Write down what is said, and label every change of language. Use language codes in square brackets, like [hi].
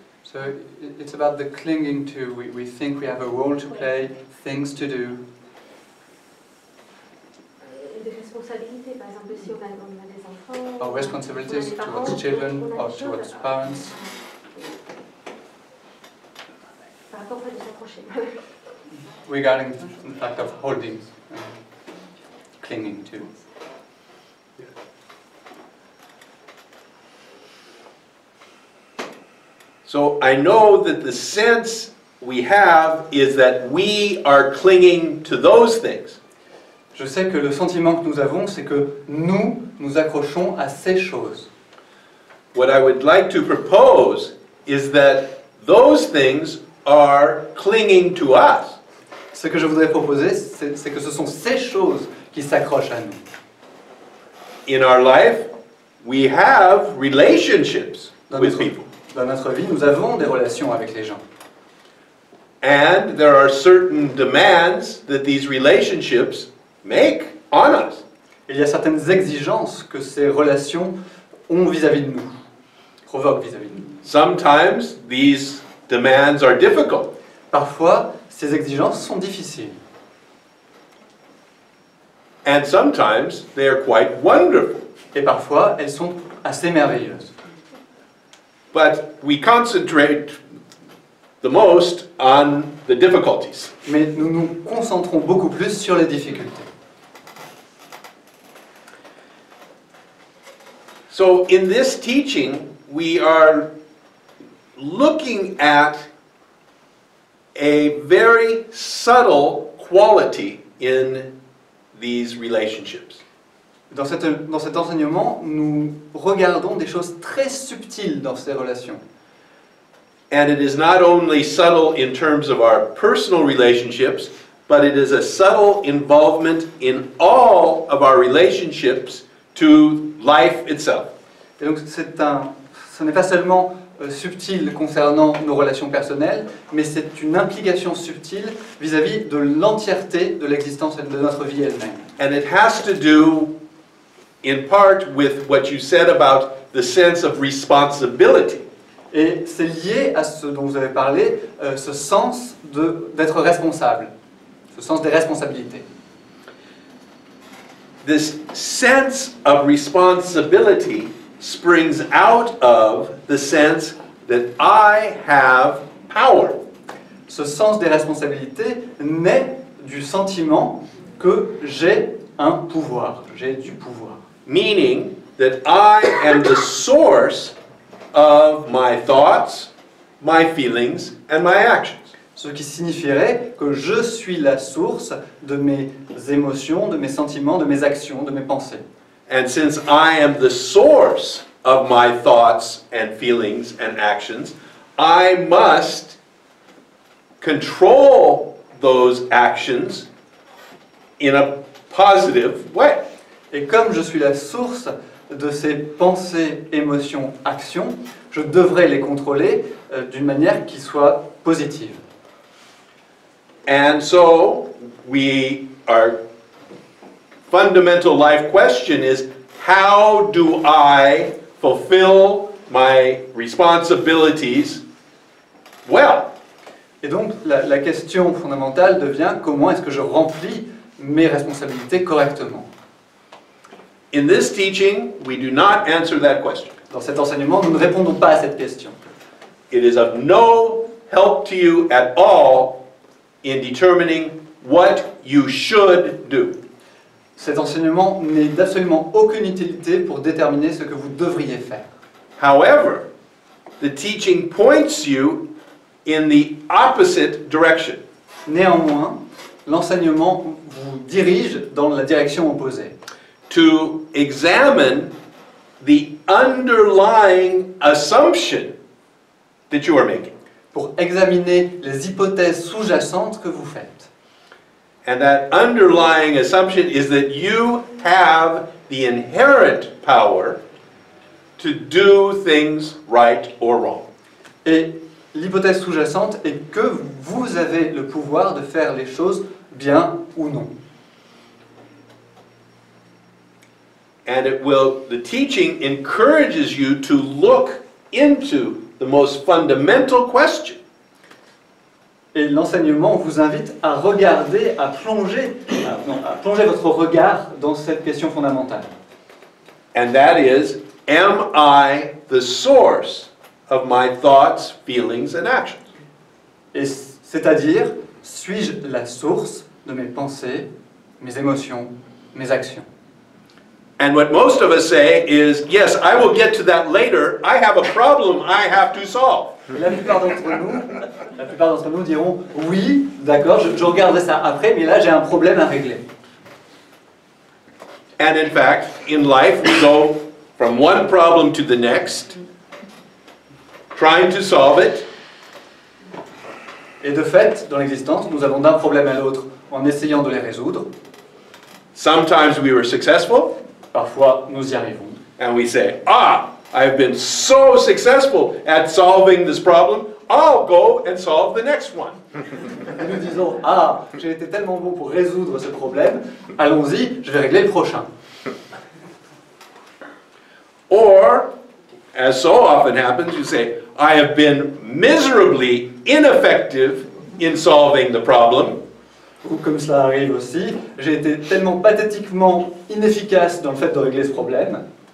[en] So it's about the clinging to. We think we have a role to play, things to do. [fr] Des responsabilités, par exemple, si on a des enfants. [en] Our responsibilities towards children or towards parents. [fr] Par rapport à de s'accrocher. [en] Regarding the fact of holding, clinging to. So I know that the sense we have is that we are clinging to those things. [fr] Je sais que le sentiment que nous avons, c'est que nous accrochons à ces choses. [en] What I would like to propose is that those things are clinging to us. [fr] Ce que je voudrais proposer, c'est que ce sont ces choses qui s'accrochent à nous. [en] In our life, we have relationships with people. [fr] Dans notre vie, nous avons des relations avec les gens. [en] And there are certain demands that these relationships make on us. [fr] Il y a certaines exigences que ces relations ont vis-à-vis de nous, provoquent vis-à-vis de nous. [en] Sometimes these demands are difficult. [fr] Parfois, ces exigences sont difficiles. [en] And sometimes they are quite wonderful. [fr] Et parfois, elles sont assez merveilleuses. [en] But we concentrate the most on the difficulties. [fr] Mais nous nous concentrons beaucoup plus sur les difficultés. [en] So in this teaching, we are looking at a very subtle quality in these relationships. [fr] Dans cet enseignement, nous regardons des choses très subtiles dans ces relations. [en] And it is not only subtle in terms of our personal relationships, but it is a subtle involvement in all of our relationships to life itself. [fr] Et donc ce n'est pas seulement subtil concernant nos relations personnelles, mais c'est une implication subtile vis-à-vis de l'entièreté de l'existence de notre vie elle-même. [en] And it has to do in part with what you said about the sense of responsibility. [fr] Et c'est lié à ce dont vous avez parlé, ce sens d'être responsable, ce sens des responsabilités. [en] This sense of responsibility springs out of the sense that I have power. [fr] Ce sens des responsabilités naît du sentiment que j'ai un pouvoir, j'ai du pouvoir. [en] Meaning that I am the source of my thoughts, my feelings, and my actions. [fr] Ce qui signifierait que je suis la source de mes émotions, de mes sentiments, de mes actions, de mes pensées. [en] And since I am the source of my thoughts and feelings and actions, I must control those actions in a positive way. [fr] Et comme je suis la source de ces pensées, émotions, actions, je devrais les contrôler d'une manière qui soit positive. [en] And so, our fundamental life question is, how do I fulfill my responsibilities well? [fr] Et donc, la question fondamentale devient comment est-ce que je remplis mes responsabilités correctement? [en] In this teaching, we do not answer that question. [fr] Dans cet enseignement, nous ne répondons pas à cette question. [en] It is of no help to you at all in determining what you should do. [fr] Cet enseignement n'est d'absolument aucune utilité pour déterminer ce que vous devriez faire. [en] However, the teaching points you in the opposite direction. [fr] Néanmoins, l'enseignement vous dirige dans la direction opposée. [en] To examine the underlying assumption that you are making. [fr] Pour examiner les hypothèses sous-jacentes que vous faites. [en] And that underlying assumption is that you have the inherent power to do things right or wrong. [fr] Et l'hypothèse sous-jacente est que vous avez le pouvoir de faire les choses bien ou non. [en] And the teaching encourages you to look into the most fundamental question. [fr] Et l'enseignement vous invite à regarder, à plonger votre regard dans cette question fondamentale. [en] And that is, am I the source of my thoughts, feelings, and actions? [fr] Et c'est-à-dire, suis-je la source de mes pensées, mes émotions, mes actions? [en] And what most of us say is, yes, I will get to that later. I have a problem I have to solve. [fr] Et la plupart d'entre nous diront, oui, d'accord, je regarderai ça après, mais là j'ai un problème à régler. [en] And in fact, in life, we go from one problem to the next, trying to solve it. [fr] Et de fait, dans l'existence, nous allons d'un problème à l'autre en essayant de les résoudre. [en] Sometimes we were successful, [fr] Parfois, nous y arrivons. [en] and we say, I've been so successful at solving this problem, I'll go and solve the next one. [fr] Et nous disons, ah, j'ai été tellement bon pour résoudre ce problème, allons-y, je vais régler le prochain. [en] Or, as so often happens, you say, I have been miserably ineffective in solving the problem, [fr] Ou comme cela arrive aussi, j'ai été tellement pathétiquement inefficace dans le fait de régler ce problème,